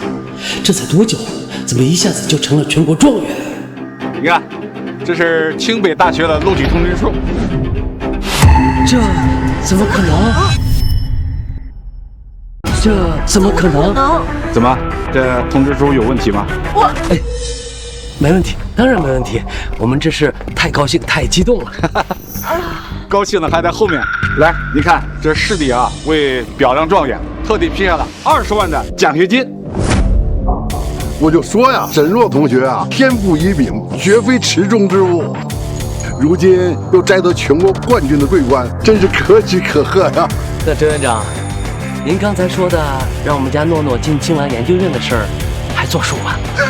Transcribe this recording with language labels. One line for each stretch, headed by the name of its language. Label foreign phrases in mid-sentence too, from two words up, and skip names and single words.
Chinese: 這才多久，怎麼一下子就成了全國狀元？你看，這是清北大學的錄取通知書。這怎麼可能？這怎麼可能？怎麼？ 這通知書有問題嗎？沒問題，當然沒問題。我們這是太高興、太激動了。高興的還在後面。來，你看，這市裡啊，為表彰狀元，特地批下了20萬的獎學金。我就說呀，沈若同学啊，天赋异禀，绝非池中之物。如今又摘得全国冠军的桂冠，真是可喜可贺呀！那周院长，您刚才说的让我们家诺诺进青兰研究院的事儿，还作数吗？